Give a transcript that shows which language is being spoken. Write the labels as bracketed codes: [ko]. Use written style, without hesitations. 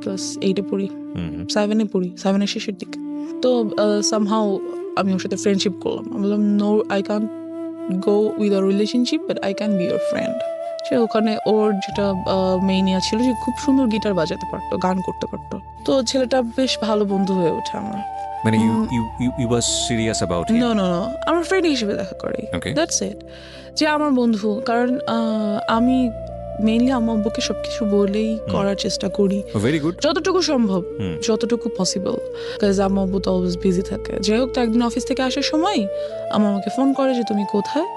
[bn] Class 8-এ পড়ি, 7-এ পড়ি, 7-এর শেষের দিকে। তো সামহাউ আমি ওর সাথে ফ্রেন্ডশিপ করলাম। আমি বললাম, [en] No, I can't go with a relationship, but I can be your friend. [bn] সে ওখানে ওর যেটা মেইনিয়া ছিল, যে খুব সুন্দর গিটার বাজাতে পারতো, গান করতে পারতো। তো ছেলেটা বেশ ভালো বন্ধু হয়ে ওঠে আমার। [en] মানে you was serious about him? [bn] No, আমার ফ্রেন্ড হিসেবে দেখা করে, [en] That's it. [bn] যে আমার বন্ধু, কারণ আমি মেইনলি আমার আব্বুকে সবকিছু বলেই করার চেষ্টা করি, [en] very good, [bn] যতটুকু সম্ভব, যতটুকু পসিবল, কাজ আমার আব্বু তো অলওয়েজ বিজি থাকে। যাই হোক, তো একদিন অফিস থেকে আসার সময় আমাকে ফোন করে যে তুমি কোথায়?